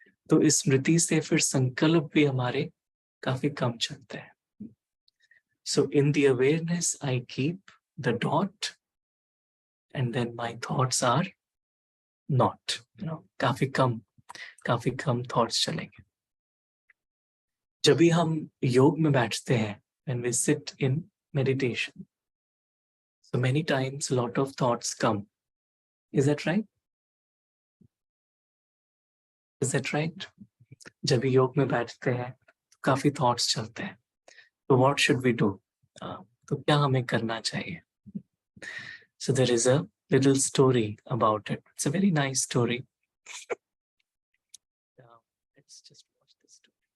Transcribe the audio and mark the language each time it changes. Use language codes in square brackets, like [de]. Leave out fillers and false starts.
[hi] तो इस स्मृति से फिर संकल्प भी हमारे काफी कम चलते हैं. [en] so in the awareness I keep the dot and then my thoughts are not, [hi] काफी कम थॉट्स चलेंगे. जब भी हम योग में बैठते हैं, [en] when we sit in meditation, so many times a lot of thoughts come. Is that right? Is that right? [hi] जब भी योग में बैठते हैं तो काफी थॉट्स चलते हैं. [en] तो what should we do? [hi] तो क्या हमें करना चाहिए? [en] So there is a little story about it. It's a very nice story. Let's just watch this story.